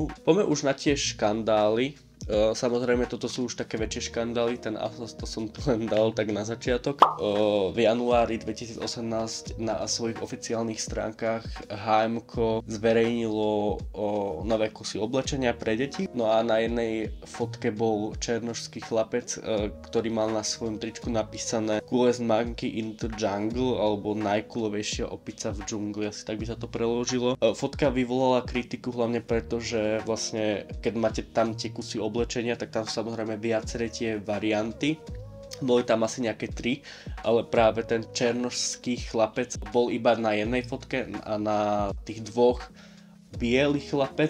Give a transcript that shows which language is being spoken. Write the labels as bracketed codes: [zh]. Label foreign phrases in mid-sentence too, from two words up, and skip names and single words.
[sk] Poďme už na tie škandály. Samozrejme, toto sú už také väčšie škandály, ten Asos to som tu len dal tak na začiatok. V januári 2018 na svojich oficiálnych stránkach H&M-ko zverejnilo nové kusy oblečenia pre deti. No a na jednej fotke bol černošský chlapec, ktorý mal na svojom tričku napísané [en] Coolest monkey in the jungle, [sk] alebo najkulovejšia opica v džungli, asi tak by sa to preložilo. Fotka vyvolala kritiku hlavne preto, že vlastne keď máte tam tie kusy oblečenia, tak tam sú samozrejme viaceré tie varianty. Boli tam asi nejaké 3, ale práve ten černošský chlapec bol iba na jednej fotke a na tých dvoch biely chlapec.